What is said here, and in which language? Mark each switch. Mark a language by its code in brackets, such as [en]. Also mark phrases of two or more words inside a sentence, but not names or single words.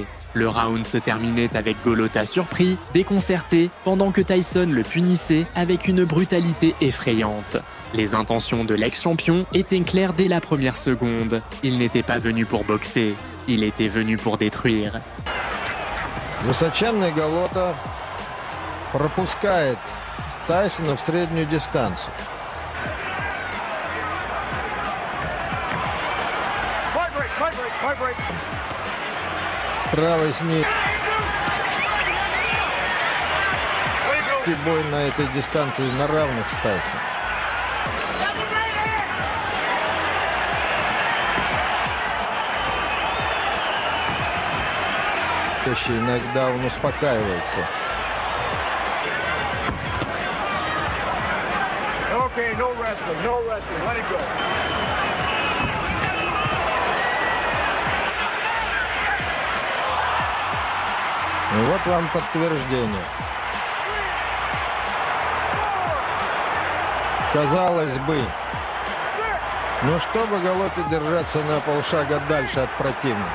[fr] Le round se terminait avec Golota surpris, déconcerté, pendant que Tyson le punissait avec une brutalité effrayante. Les intentions de l'ex-champion étaient claires dès la première seconde. Il n'était pas venu pour boxer, il était venu pour détruire. [ru] Высоченный Голота пропускает Тайсона в среднюю дистанцию. Правый снизу. Бой на этой дистанции на равных с Тайсоном. Иногда он успокаивается. [en] Okay, no wrestling, no wrestling. Let it go. [ru] Вот вам подтверждение. Казалось бы, ну чтобы Голоте держаться на полшага дальше от противника.